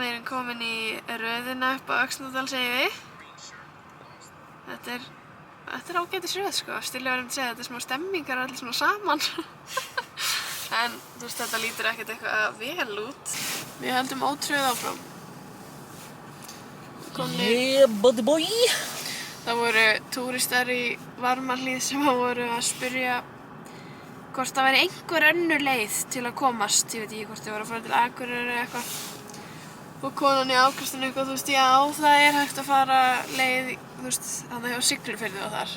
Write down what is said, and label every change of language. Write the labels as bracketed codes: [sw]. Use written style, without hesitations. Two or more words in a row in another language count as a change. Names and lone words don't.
[is] Við erum komin í röðina upp á Öxnadalsheiði. Þetta er ágætis röð, sko. Stulli var að segja að þetta er smá stemmingar allir svona saman. En þú veist, þetta lítur ekkert eitthvað vel út. Við höldum ótröð áfram. [en] Yeah, buddy boy. [is] Það voru túristar í Varmahlíð sem voru að spyrja hvort það væri einhver önnur leið til að komast. Ég veit ekki hvort þau voru að fara til Akureyrar eða eitthvað. Og konan í afkastinu eitthvað, þú veist, já, það er hægt að fara leið, þú veist, þarna hjá Siglufirði og þar.